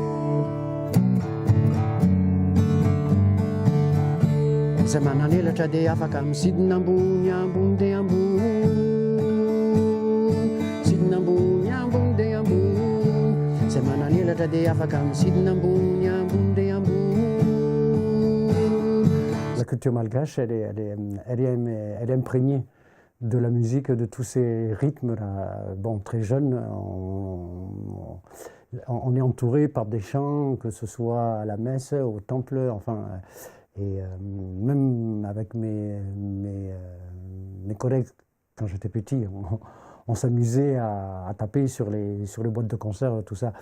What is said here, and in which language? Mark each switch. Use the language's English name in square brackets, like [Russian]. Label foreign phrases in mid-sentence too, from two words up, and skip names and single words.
[Malagasy] zay mananelatra dia afaka misidina ambony ambony de ambony sidina ambony ambony de ambony zay mananelatra dia afaka misidina ambony ambony de ambony. [French] La culture malgache, elle est imprégnée de la musique, de tous ces rythmes-là. Bon, très jeune, on est entouré par des chants, que ce soit à la messe, au temple, enfin, et même avec mes collègues, quand j'étais petit, on s'amusait à taper sur les boîtes de concert, tout ça.